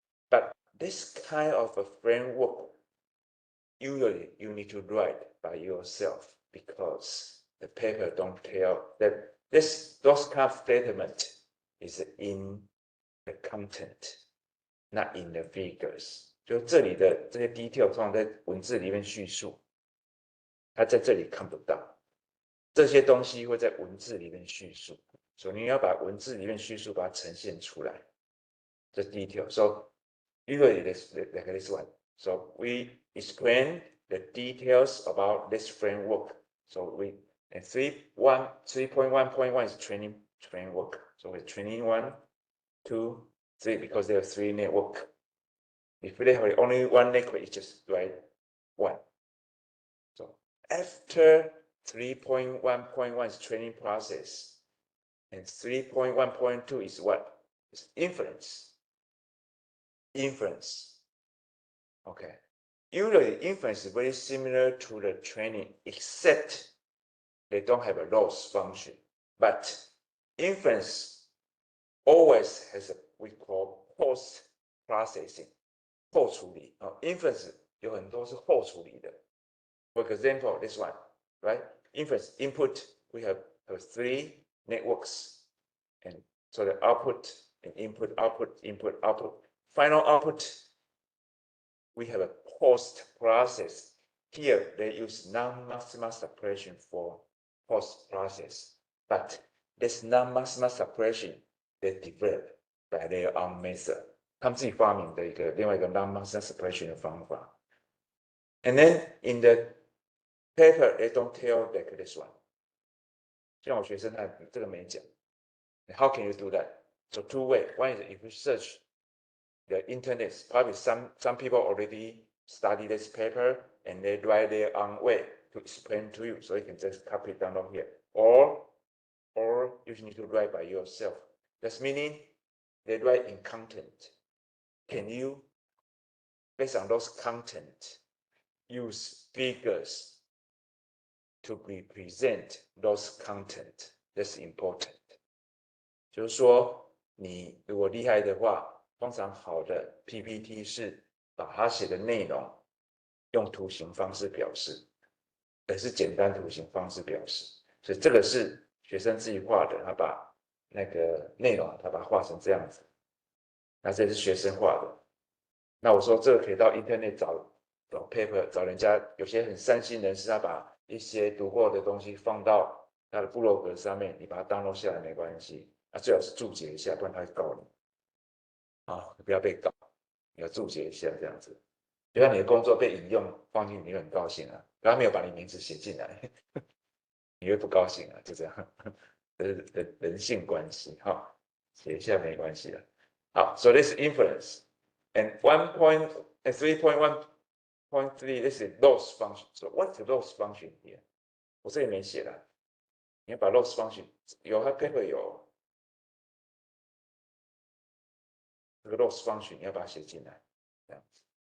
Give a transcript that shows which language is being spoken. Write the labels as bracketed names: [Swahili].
[English] But this kind of a framework, usually you need to write by yourself, because the paper don't tell that those kind of statement is in the content, not in the figures。 [Chinese] 就这里的这些 detail 通常在文字里面叙述，它在这里看不到。这些东西会在文字里面叙述，所以你要把文字里面叙述把它呈现出来。这 detail。 [English] So usually like this one. So we explain the details about this framework. So we and 3.1.1 is training framework. So we're training 1, 2, 3 because there are 3 network. If they have only 1 network, it's just write 1. So after 3.1.1 is training process, and 3.1.2 is what? It's inference. Inference. Okay. Usually, inference is very similar to the training, except they don't have a loss function. But inference always has a we call post processing, [Chinese] 后处理。 inference 有很多是后处理的。 [English] For example, this one, right? Inference input, we have 3 networks, and so the output and input, output, input, output. Final output, we have a post process. Here they use non-maximal suppression for post process, but this non-maximal suppression they developed by their own method. [Chinese] 他们自己发明的另外一个 non-maximal suppression 的方法。 [English] And then in the paper, they don't tell like this one. [Chinese] 像我学生他这个没讲。 [English] How can you do that? So 2 ways. One is if you search the internet, probably some people already study this paper and they write their own way to explain to you. So you can just copy it down here. Or you need to write by yourself. That's meaning they write in content. Can you, based on those content, use figures to represent those content? That's important. [Chinese] 就是说，你如果厉害的话，通常好的 PPT 是把它写的内容用图形方式表示，而是简单图形方式表示。所以这个是学生自己画的，他把那个内容他把它画成这样子。那这是学生画的。那我说这个可以到 Internet 找 paper， 找人家有些很善心人士，他把一些读过的东西放到他的部落格上面，你把它 download 下来没关系。最好是注解一下，不然他会告你。不要被告，你要注解一下这样子。就像你的工作被引用放进去，你会很高兴啊。可他没有把你名字写进来，你会不高兴啊。就这样，人性关系。写一下没关系的。 [English] 好 ，so this is inference and 3.1.3 this is loss function. So what's the loss function here? [Chinese] 我这里没写了，你要把 loss function 有，它跟会有。这个 loss function 你要把它写进来，这样子。